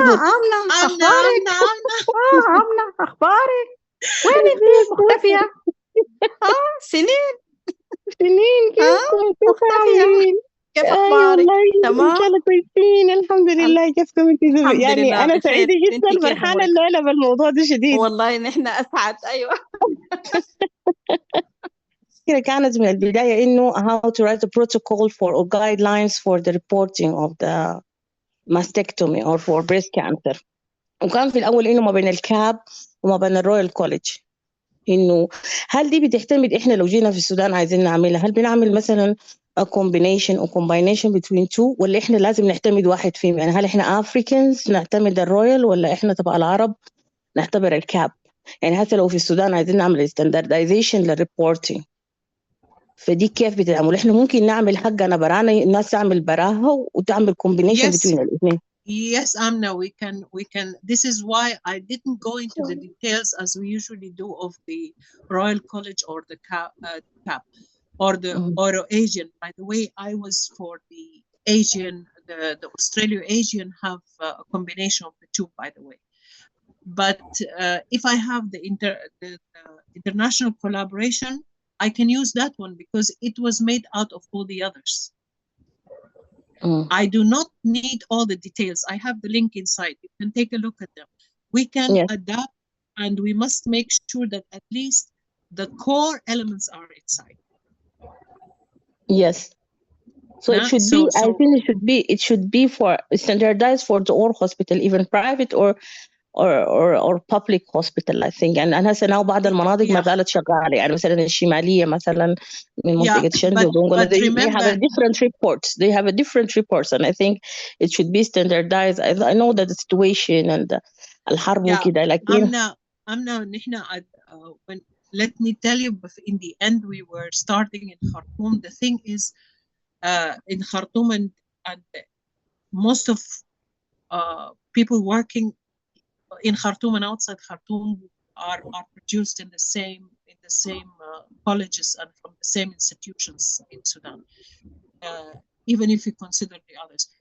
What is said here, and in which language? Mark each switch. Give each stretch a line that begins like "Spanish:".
Arabic: آمنة أخبارك؟ آمنة أخبارك؟ وينك مختفية؟ سنين كيفكم؟ مختفية. كيف أخبارك؟ تمام؟ إن شاء الله كويسين الحمد لله. كيفكم انتم؟ يعني أنا سعيدة جدا، فرحانة الليلة بالموضوع ده شديد. والله نحن أسعد. أيوة. كانت من البداية إنه
English: how to write a protocol or guidelines for the reporting of the mastectomy or for breast cancer.
Arabic: وكان في الأول إنه ما بين الكاب وما بين الرويال كوليدج، إنه هل دي بتعتمد إحنا لو جينا في السودان عايزين نعملها، هل بنعمل مثلا
English: a combination or combination between two
Arabic: ولا إحنا لازم نعتمد واحد فيهم؟ يعني هل إحنا Africans نعتمد الرويال ولا إحنا تبع العرب نعتبر الكاب؟ يعني حتى لو في السودان عايزين نعمل standardization للريبورتينج، فدي كيف بتتعمل؟ إحنا ممكن نعمل حقنا برانا، الناس تعمل براها وتعمل combination
English: Yes.
Arabic: between الاثنين.
English: Yes, Amna, we can. This is why I didn't go into the details as we usually do of the Royal College or the CAP or the Euro-Asian. By the way, I was for the Asian, the Australo-Asian have a combination of the two, by the way. But if I have the international collaboration, I can use that one because it was made out of all the others. I do not need all the details. I have the link inside. You can take a look at them. We can adapt, and we must make sure that at least the core elements are inside. Yes. So it should be. I think it should be for standardized for the all hospital, even private or public hospital, I think.
Arabic: And هسه now بعض المناطق ما زالت شغالة، يعني مثلا الشمالية مثلا من منطقة شندي ودونغولا
English: they have a different reports. They have a different reports, and I think it should be standardized. I know that the situation and
Arabic: الحرب وكده
English: like أمنا نحن when let me tell you, in the end we were starting in Khartoum. The thing is in Khartoum and most of people working in Khartoum and outside Khartoum are produced in the same colleges and from the same institutions in Sudan, even if you consider the others.